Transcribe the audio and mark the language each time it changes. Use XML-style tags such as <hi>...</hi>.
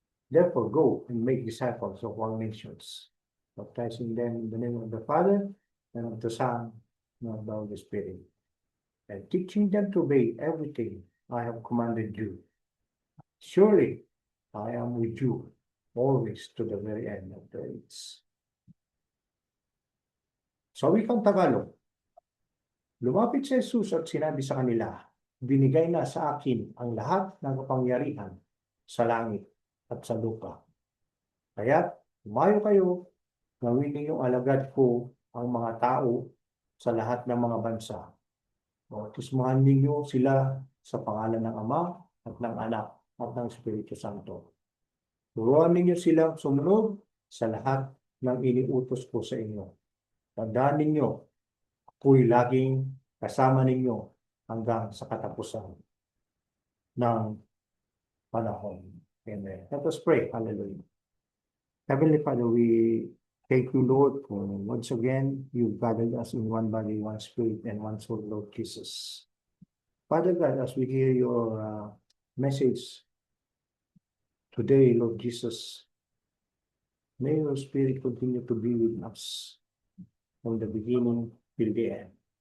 <en>Therefore go and make disciples of all nations, baptizing them in the name of the Father and of the Son and of the Holy Spirit, and teaching them to obey everything I have commanded you. Surely I am with you always to the very end of the age.</en> <tl>Sa wikang Tagalog, lumapit si Jesus at sinabi sa kanila, binigay na sa akin ang lahat ng kapangyarihan sa langit at sa lupa. Kaya't umayo kayo, gawin ninyong alagad ko ang mga tao sa lahat ng mga bansa. Bautismuhan ninyo sila sa pangalan ng Ama at ng Anak at ng Espiritu Santo. Turuan ninyo silang sumunod sa lahat ng iniutos ko sa inyo. Tandaan ninyo, ako'y laging kasama ninyo hanggang sa katapusan ng panahon.</tl> <en>Amen. Let us pray. Hallelujah. Heavenly Father, we thank you, Lord, for once again you've gathered us in one body, one spirit, and one soul, Lord Jesus. Father God, as we hear your message today, Lord Jesus, may your Spirit continue to be with us from the beginning till the end.</en>